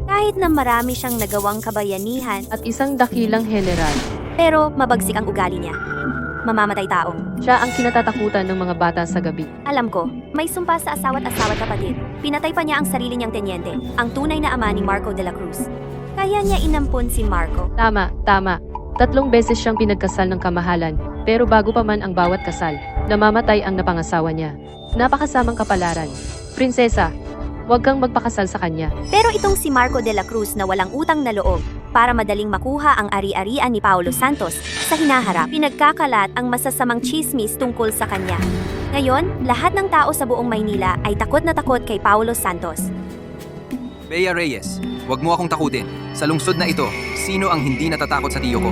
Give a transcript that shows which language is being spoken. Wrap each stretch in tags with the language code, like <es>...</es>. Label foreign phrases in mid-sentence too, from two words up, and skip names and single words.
<tl>Kahit na marami siyang nagawang kabayanihan, at isang dakilang general? pero mabagsik ang ugali niya. Mamamatay tao. Siya ang kinatatakutan ng mga bata sa gabi. Alam ko, may sumpa sa asawa't kapatid. Pinatay pa niya ang sarili niyang tenyente, ang tunay na ama ni Marco de la Cruz. Kaya niya inampon si Marco. Tama, tama. 3 beses siyang pinagkasal ng kamahalan, pero bago pa man ang bawat kasal, namamatay ang napangasawa niya. Napakasamang kapalaran. Prinsesa, huwag kang magpakasal sa kanya. Pero itong si Marco de la Cruz na walang utang na loob, para madaling makuha ang ari-arian ni Paulo Santos, sa hinaharap, pinagkakalat ang masasamang chismis tungkol sa kanya. Ngayon, lahat ng tao sa buong Maynila ay takot na takot kay Paulo Santos. Bea Reyes, huwag mo akong takutin. Sa lungsod na ito, sino ang hindi natatakot sa tiyo ko?</tl>